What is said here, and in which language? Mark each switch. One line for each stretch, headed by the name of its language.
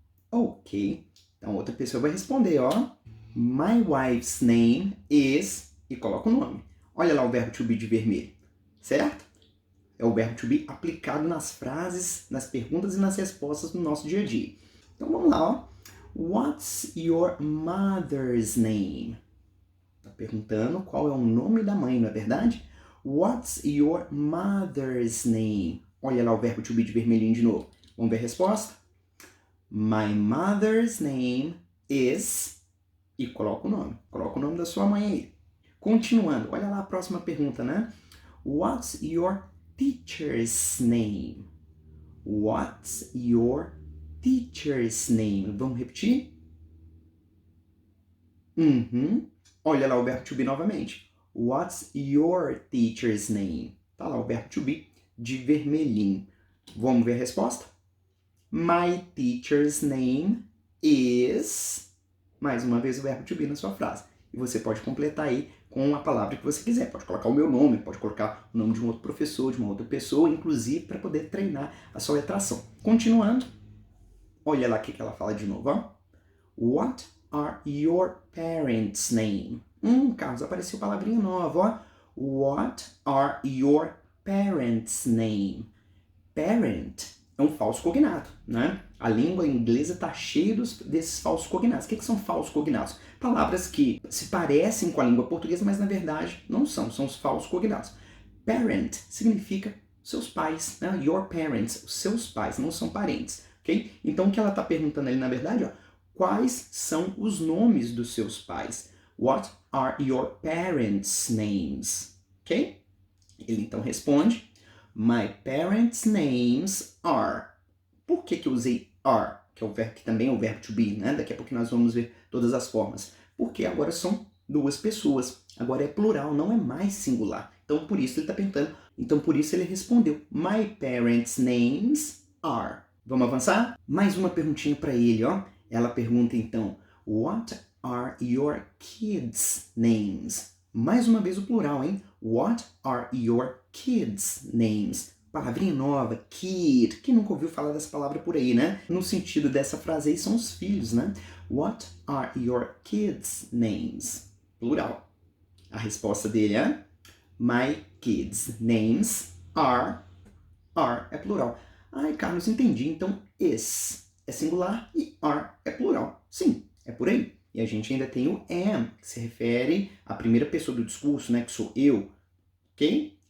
Portuguese: Ok. Então outra pessoa vai responder, ó.
English: My wife's name is...
Portuguese: E coloca o nome. Olha lá o verbo to be de vermelho. Certo? É o verbo to be aplicado nas frases, nas perguntas e nas respostas no nosso dia a dia. Então vamos lá, ó.
English: What's your mother's name?
Portuguese: Tá perguntando qual é o nome da mãe, não é verdade?
English: What's your mother's name?
Portuguese: Olha lá o verbo to be de vermelhinho de novo. Vamos ver a resposta?
English: My mother's name is...
Portuguese: E coloca o nome. Coloca o nome da sua mãe aí. Continuando, olha lá a próxima pergunta, né?
English: What's your teacher's name? What's your teacher's name?
Portuguese: Vamos repetir? Olha lá o verbo to be novamente.
English: What's your teacher's name?
Portuguese: Tá lá o verbo to be de vermelhinho. Vamos ver a resposta?
English: My teacher's name is...
Portuguese: Mais uma vez o verbo to be na sua frase. E você pode completar aí com a palavra que você quiser. Pode colocar o meu nome, pode colocar o nome de um outro professor, de uma outra pessoa, inclusive para poder treinar a sua letração. Continuando, olha lá o que ela fala de novo, ó.
English: What are your parents' name?
Portuguese: Carlos, apareceu palavrinha nova, ó.
English: What are your parents' name?
Portuguese: Parent é um falso cognato, né? A língua inglesa está cheia desses falsos cognatos. O que são falsos cognatos? Palavras que se parecem com a língua portuguesa, mas na verdade não são. São os falsos cognatos. Parent significa seus pais, né?
English: Your parents,
Portuguese: os seus pais, não são parentes, ok? Então o que ela está perguntando ali, na verdade, ó, quais são os nomes dos seus pais?
English: What are your parents' names? Ok?
Portuguese: Ele então responde,
English: my parents' names are.
Portuguese: Por que eu usei are? Que é o verbo que também é o verbo to be, né? Daqui a pouco nós vamos ver todas as formas. Porque agora são duas pessoas. Agora é plural, não é mais singular. Então por isso ele está perguntando. Então por isso ele respondeu,
English: my parents' names are.
Portuguese: Vamos avançar? Mais uma perguntinha para ele, ó. Ela pergunta então,
English: what are your kids' names?
Portuguese: Mais uma vez o plural, hein?
English: What are your kids' names?
Portuguese: Palavrinha nova, kid. Quem nunca ouviu falar dessa palavra por aí, né? No sentido dessa frase aí são os filhos, né?
English: What are your kids' names?
Portuguese: Plural. A resposta dele é
English: my kids' names are.
Portuguese: Are é plural. Ai, Carlos, entendi. Então, is é singular e are é plural. Sim, é por aí. E a gente ainda tem o am, que se refere à primeira pessoa do discurso, né? Que sou eu. Ok?